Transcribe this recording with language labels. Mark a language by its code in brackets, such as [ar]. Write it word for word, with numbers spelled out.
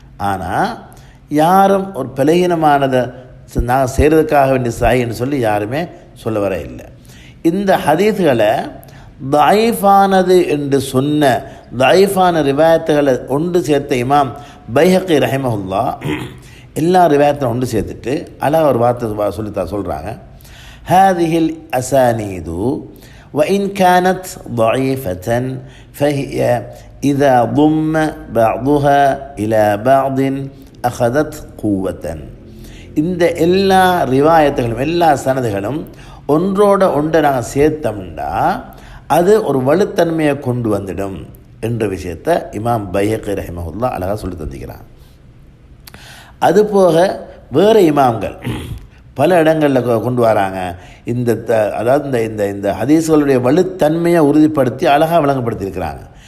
[ta] ஆனால் யாரும் ஒரு பலகீனமானதை நாங்கள் செய்கிறதுக்காக வேண்டிய சாயின்னு சொல்லி யாருமே சொல்ல வர இல்லை. இந்த ஹதீஸ்களை தயீஃபானது என்று சொன்ன தயீஃபான ரிவாயத்துகளை ஒன்று சேர்த்த இமாம் பைஹக்கி ரஹிமஹுல்லா எல்லா ரிவாயத்தையும் ஒன்று சேர்த்துட்டு அழகாக ஒரு வார்த்தை சொல்லித்தான் சொல்கிறாங்க. [ar] هذه الأسانيد وإن كانت ضعيفة فهي إذا ضم بعضها إلى بعض أخذت قوة. [ta] இந்த எல்லா ரிவாயத்துகளும் எல்லா சனதுகளும் ஒன்றோட ஒன்று நாங்கள் சேர்த்தோம்னா அது ஒரு வலுத்தன்மையை கொண்டு வந்துடும் என்ற விஷயத்தை இமாம் பைஹக்கி ரஹிமஹுல்லாஹ் அழகாக சொல்லி தந்திக்கிறான். அதுபோக வேறு இமாம்கள் பல இடங்களில் கொண்டு வராங்க இந்த த அதாவது இந்த இந்த இந்த ஹதீஸ்களுடைய வலுத்தன்மையை உறுதிப்படுத்தி அழகாக விளங்கப்படுத்தியிருக்கிறாங்க.